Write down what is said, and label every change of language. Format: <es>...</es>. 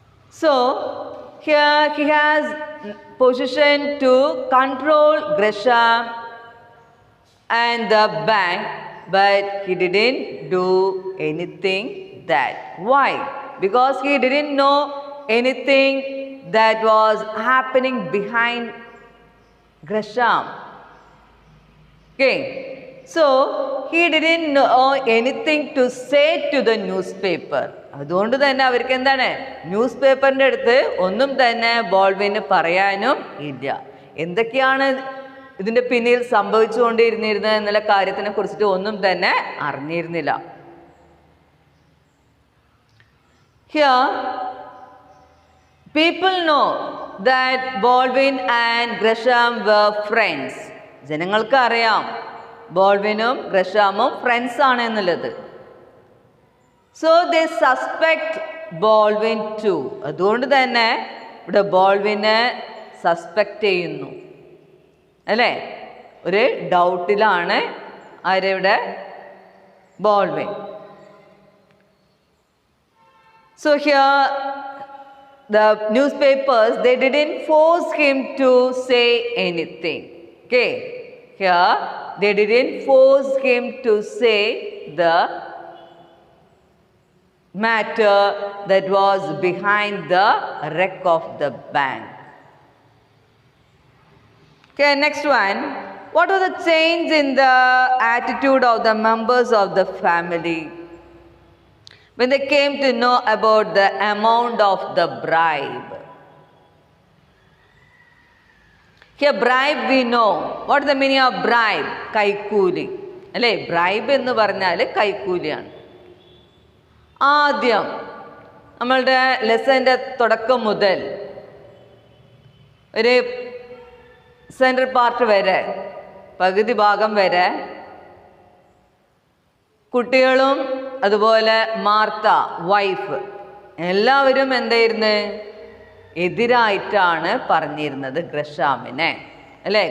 <en>So, here he has position to control Gresham and the bank, but he didn't do anything that. Why? Because he didn't know anything that was happening behind Gresham. Okay, so he didn't know anything to say to the newspaper.</en> <ml>അതുകൊണ്ട് തന്നെ അവർക്ക് എന്താണ്, news പേപ്പറിൻ്റെ അടുത്ത് ഒന്നും തന്നെ ബോൾവിന് പറയാനും ഇല്ല. എന്തൊക്കെയാണ് ഇതിൻ്റെ പിന്നിൽ സംഭവിച്ചുകൊണ്ടിരുന്നിരുന്നത് എന്നുള്ള കാര്യത്തിനെ കുറിച്ചിട്ട് ഒന്നും തന്നെ അറിഞ്ഞിരുന്നില്ല.</ml> <en>Here, people know that Baldwin and Gresham were friends.</en> <ml>ജനങ്ങൾക്ക് അറിയാം ബോൾവിനും ഗ്രഷാമും ഫ്രണ്ട്സ് ആണ് എന്നുള്ളത്.</ml> <en>So they suspect Baldwin too.</en> <ml>അതുകൊണ്ട് തന്നെ ഇവിടെ ബോൾവിനെ സസ്പെക്റ്റ് ചെയ്യുന്നു അല്ലേ, ഒരു ഡൗട്ടിലാണ് ആരിവിടെ ബോൾവിൻ.</ml> <en>So here the newspapers, they didn't force him to say anything. Okay, here they didn't force him to say the matter that was behind the wreck of the bank. Okay, next one. What was the change in the attitude of the members of the family when they came to know about the amount of the bribe? Here, bribe we know. What is the meaning of bribe?</en> <ml>Kaikuli. അല്ലേ, bribe എന്ന് പറഞ്ഞാൽ കൈക്കൂലിയാണ്. ആദ്യം നമ്മളുടെ ലെസൻ്റെ തുടക്കം മുതൽ ഒരു central part വരെ, പകുതി ഭാഗം വരെ കുട്ടികളും അതുപോലെ മാർത്ത വൈഫ് എല്ലാവരും എന്തായിരുന്നു, എതിരായിട്ടാണ് പറഞ്ഞിരുന്നത് ഗ്രഷാമിനെ അല്ലേ.</ml>